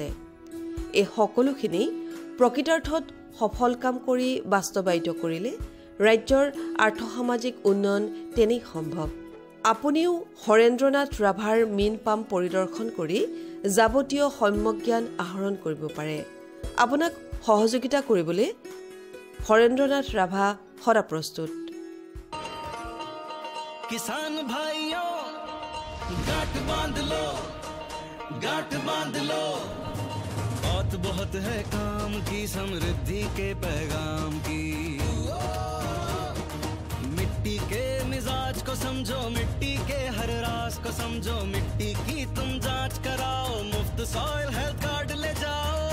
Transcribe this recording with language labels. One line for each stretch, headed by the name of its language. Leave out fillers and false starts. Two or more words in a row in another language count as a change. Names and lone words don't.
Assamese: এই সকলোখিনি প্ৰকৃতাৰ্থত সফল কাম কৰি বাস্তৱায়িত কৰিলে ৰাজ্যৰ আৰ্থসামাজিক উন্নয়ন তেনেই সম্ভৱ। আপুনিও হৰেন্দ্ৰনাথ ৰাভাৰ মীন পাম পৰিদৰ্শন কৰি যাৱতীয় সম্যক জ্ঞান আহৰণ কৰিব পাৰে। আপোনাক সহযোগিতা কৰিবলৈ হৰেন্দ্ৰনাথ ৰাভা সদা প্ৰস্তুত।
Hindi: किसान भाइयों गांठ बांध लो बहुत है काम की, समृद्धि के पैगाम की। मिट्टी के मिजाज को समझो, मिट्टी के हर राज को समझो, मिट्टी की तुम जांच कराओ, मुफ्त सॉइल हेल्थ कार्ड ले जाओ।